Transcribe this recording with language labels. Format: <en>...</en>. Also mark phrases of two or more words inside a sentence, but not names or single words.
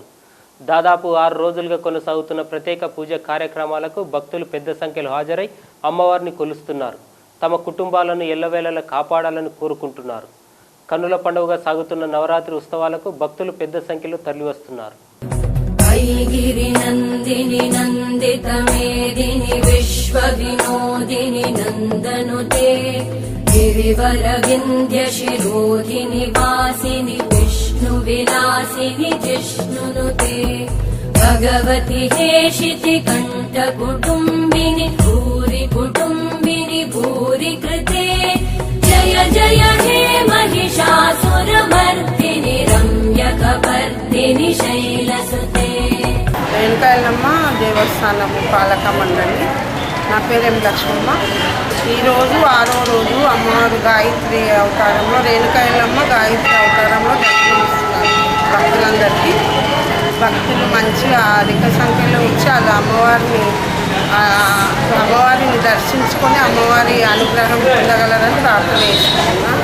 <te>దాదాపు 6 రోజులుగా కొనసాగుతున్న ప్రత్యేక పూజ కార్యక్రమాలకు భక్తులు పెద్ద సంఖ్యలో హాజరై అమ్మవారిని కొలుస్తున్నారు. తమ కుటుంబాలను ఎల్లవేళలా కాపాడాలని కోరుకుంటున్నారు. కన్నుల పండుగగా సాగుతున్న నవరాత్రి ఉత్సవాలకు భక్తులు పెద్ద సంఖ్యలో తరలివస్తున్నారు.</te> <sa>गिरिनन्दिनि नन्दितमेदिनि विश्वविनोदिनि नन्दनुते गिरिवरविन्द्यशिरोधिनि वासिनि विष्णुविलासिनि जिष्णुनुते भगवति हेशिति कण्ठकुटुम्बिनि भूरि कुटुम्बिनि भूरि कृते जय जय हे महिषासुरमर्दिनि रम्यकपर्दिनि शैलसुते</sa> <te>రేణుకా ఎల్లమ్మ దేవస్థానము పాలక మండలి. నా పేరేం లక్ష్మమ్మ. ఈరోజు 6వ రోజు అమ్మవారు గాయత్రి అవతారంలో, రేణుకా ఎల్లమ్మ గాయత్రి అవతారంలో దర్శనమిస్తున్నారు భక్తులందరికీ. భక్తులు మంచిగా అధిక సంఖ్యలో వచ్చి అది అమ్మవారిని దర్శించుకొని అమ్మవారి అనుగ్రహం పొందగలరని ప్రార్థన చేసుకుంటున్నాను.</te>